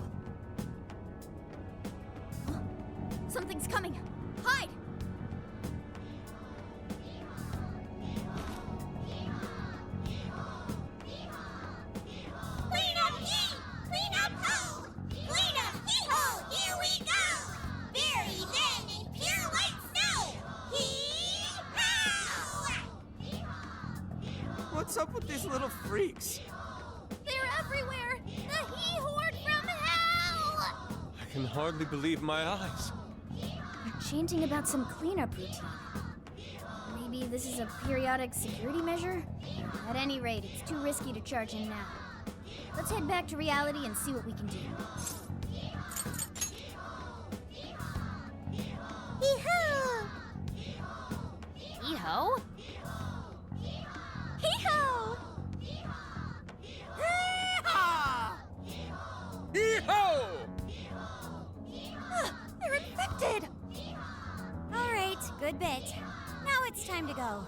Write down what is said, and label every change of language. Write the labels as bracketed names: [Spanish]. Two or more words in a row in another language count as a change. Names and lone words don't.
[English] Something's coming. Hide! Clean up ye! Clean up ho! Clean up hee-ho! Here we go! Buried then in pure white snow! Hee-haw! What's up with these little freaks? They're everywhere! The he-horde from hell! I can hardly believe my eyes. They're chanting about some cleanup routine. Maybe this is a periodic security measure? At any rate, it's too risky to charge in now. Let's head back to reality and see what we can do. Hee-ho! Hee-ho? Hee-ho! Hee-ho! They're infected! Alright, good bit. Now it's time to go.